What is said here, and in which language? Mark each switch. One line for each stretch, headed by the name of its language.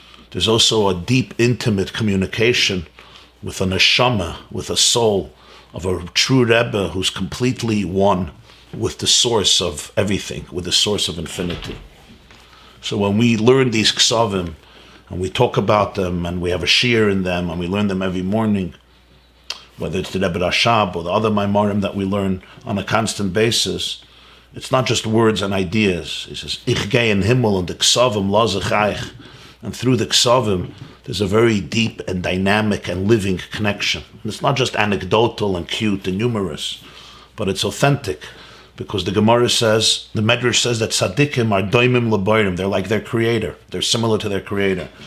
English: There's also a deep, intimate communication with a neshama, with a soul of a true Rebbe who's completely one with the source of everything, with the source of infinity. So when we learn these ksavim, and we talk about them, and we have a shir in them, and we learn them every morning, whether it's the Rebbe Rashab or the other Maimarim that we learn on a constant basis, it's not just words and ideas. He says,
Yiddish: Ich gehe in Himmel und die Ksavim lass ich eich.
English: And through the Ksavim, there's a very deep and dynamic and living connection. And it's not just anecdotal and cute and humorous, but it's authentic. Because the Gemara says, the Medrash says that tzaddikim are doimim lebayrim. They're like their creator. They're similar to their creator.